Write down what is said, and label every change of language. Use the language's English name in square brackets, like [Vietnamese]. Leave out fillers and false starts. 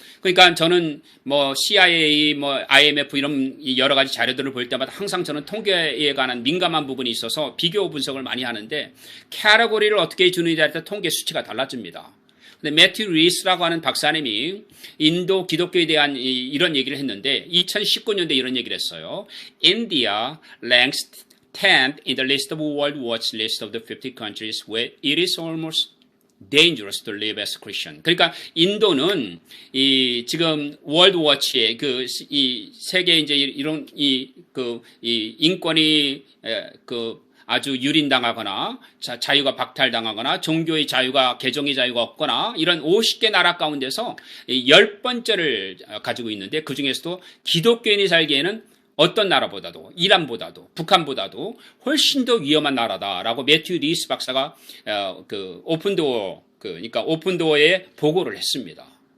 [Korean] 그러니까 저는 뭐 CIA, 뭐 IMF 이런 여러 가지 자료들을 볼 때마다 항상 저는 통계에 관한 민감한 부분이 있어서 비교 분석을 많이 하는데 캐러고리를 어떻게 주느냐에 따라 통계 수치가 달라집니다. 근데 매튜 리스라고 하는 박사님이 인도 기독교에 대한 이런 얘기를 했는데 2019년도에 이런 얘기를 했어요. [English] India ranks 10th in the list of World Watch list of the 50 countries where it is almost dangerous to live as Christian. [Korean] 그러니까 인도는 이 지금 월드 워치의 이 세계 이제 이런 이 인권이 아주 유린당하거나 자유가 박탈당하거나 종교의 자유가 개종의 자유가 없거나 이런 50개 나라 가운데서 10번째를 가지고 있는데 그중에서도 기독교인이 살기에는 어떤 나라보다도 이란보다도 북한보다도 훨씬 더 위험한 나라다라고 매튜 리스 박사가 그러니까 오픈도어에 보고를 했습니다.